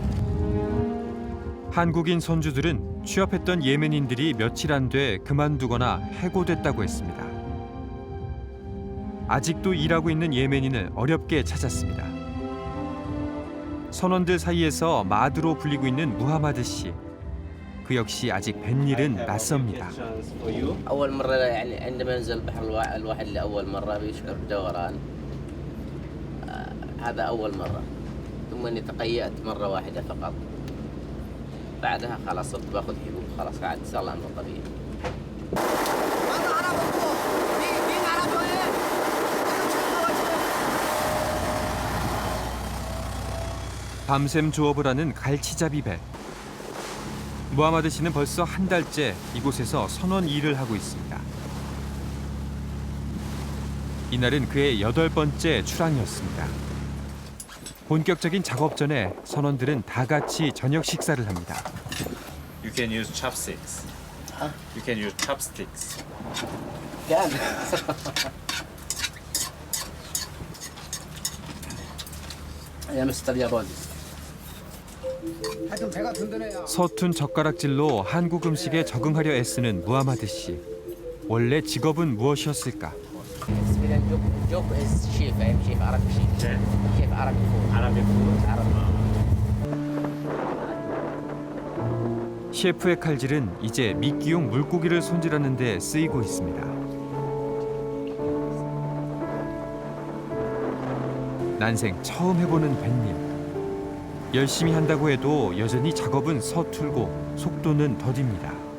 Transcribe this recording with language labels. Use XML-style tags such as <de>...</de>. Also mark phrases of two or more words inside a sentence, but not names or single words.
<ko>한국인 선주들은 취업했던 예멘인들이 며칠 안 돼 그만두거나 해고됐다고 했습니다. 아직도 일하고 있는 예멘인을 어렵게 찾았습니다. 선원들 사이에서 마드로 불리고 있는 무하마드 씨. 그 역시 아직 뱃일은 낯섭니다.</ko> <ar>أول مرة يعني عندما نزل البحر الواحد لأول مرة بيشعر بدوران هذا أول مرة ثم إني تقيأت مرة واحدة فقط بعدها خلاص صرت باخذ حبوب خلاص قاعد صار الأمر طبيعي.</ar> <ko>밤샘 조업을 하는 갈치잡이 배. 무하마드 씨는 벌써 한 달째 이곳에서 선원 일을 하고 있습니다. 이날은 그의 8번째 출항이었습니다. 본격적인 작업 전에 선원들은 다 같이 저녁 식사를 합니다.</ko> <en>You can use chopsticks. You can use chopsticks.</en> <ar>يا مستر يا روديس.</ar> <ko>하여튼 배가 든든해야. 서툰 젓가락질로 한국 음식에 적응하려 애쓰는 무하마드 씨. 원래 직업은 무엇이었을까?</ko> <en>job is chef. I'm chef Arab chef. Chef Arab food. Arabic food. Arab.</en> <ko>셰프의 칼질은 이제 미끼용 물고기를 손질하는 데 쓰이고 있습니다. 난생 처음 해보는 뱃일. 열심히 한다고 해도 여전히 작업은 서툴고 속도는 더딥니다.</ko>